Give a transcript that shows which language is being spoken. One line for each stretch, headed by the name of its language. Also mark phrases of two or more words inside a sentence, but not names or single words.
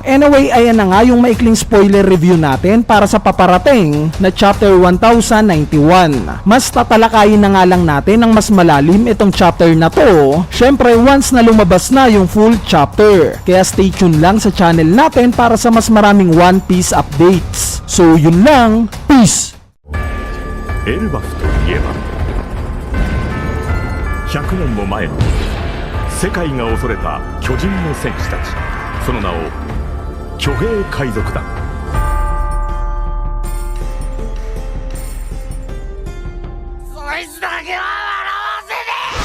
Filipino: Anyway, ayan na nga yung maikling spoiler review natin para sa paparating na chapter 1091. Mas tatalakayin na nga lang natin ng mas malalim itong chapter na to, syempre once na lumabas na yung
English: full chapter.
Filipino: Kaya
English: stay tuned
Filipino: lang sa channel natin para sa mas maraming One Piece updates. So yun lang, peace!
Japanese: エルバフといえば100年も前の世界が恐れた巨人の戦士たち、その名を巨兵海賊団。そいつだけは笑わせね